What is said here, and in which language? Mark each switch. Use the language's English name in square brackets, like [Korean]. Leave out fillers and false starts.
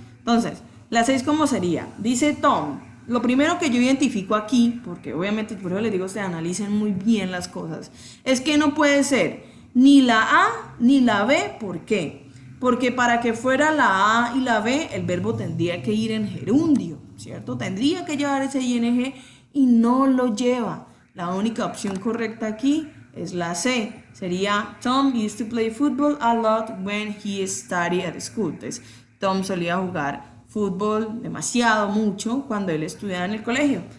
[Spanish] Entonces, la 6, ¿cómo sería? Dice Tom, lo primero que yo identifico aquí, porque obviamente por eso les digo, ustedes analicen muy bien las cosas, es que no puede ser ni la A ni la B. ¿Por qué? Porque para que fuera la A y la B, el verbo tendría que ir en gerundio, ¿cierto? Tendría que llevar ese ing y no lo lleva. La única opción correcta aquí es la C. Sería [English] Tom used to play football a lot when he studied at school. [Spanish] Entonces, Tom solía jugar fútbol demasiado, mucho, cuando él estudiaba en el colegio.